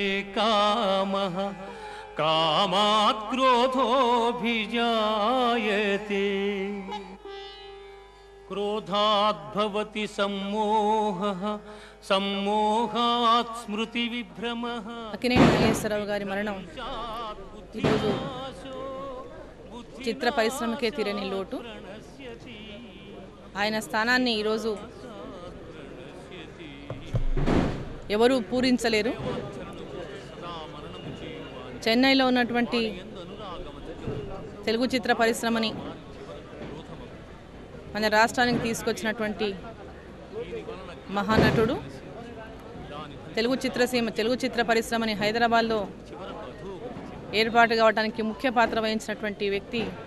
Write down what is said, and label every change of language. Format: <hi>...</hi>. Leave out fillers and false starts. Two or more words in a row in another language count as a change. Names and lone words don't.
<sa>कामः कामात् क्रोधोऽभिजायते क्रोधात् भवति सम्मोहः सम्मोहात् स्मृतिविभ्रमः.</sa> <te>అక్కినేని నాగేశ్వరరావు గారి మరణం ఈరోజు చిత్ర పరిశ్రమకే తీరని లోటు. ఆయన స్థానాన్ని ఈరోజు ఎవరు పూరించలేరు. చెన్నైలో ఉన్నటువంటి తెలుగు చిత్ర పరిశ్రమని మన రాష్ట్రానికి తీసుకొచ్చినటువంటి మహానటుడు, తెలుగు చిత్ర పరిశ్రమని హైదరాబాద్లో ఏర్పాటు కావడానికి ముఖ్య పాత్ర వహించినటువంటి వ్యక్తి.</te>